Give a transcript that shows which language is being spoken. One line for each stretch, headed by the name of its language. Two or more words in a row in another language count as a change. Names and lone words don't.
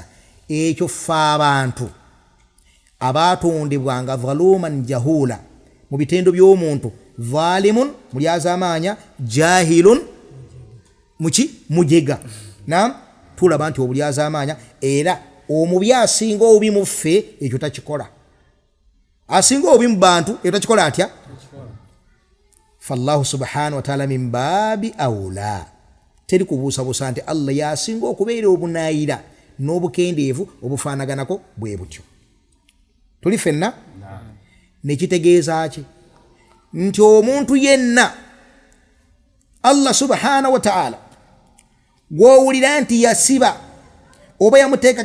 Ganda: Ekyo ffe abantu abaatondebwanga
Arabic: ظلوما جهولا
Ganda: mu bitendo by'omuntu, dhalimun mulyazaamaanya, jahilun muki? Mujega. Naam, tulaba nti obulyazaamaanya era omubi asinga obubi mu ffe ekyo takikola. Asinga obubi mu bantu ekyo takikola atya?
Arabic: فالله سبحانه وتعالى من باب أولى
Ganda: teri kubuusabuusa nti Allah yasinga okubeera obunaayira n'obukendeevu obufaanaganako bwe butyo. Tuli fenna nekitegeeza ki nti omuntu yenna
Arabic: الله سبحانه وتعالى
Ganda: gw'owulira nti yasiba oba yamuteekako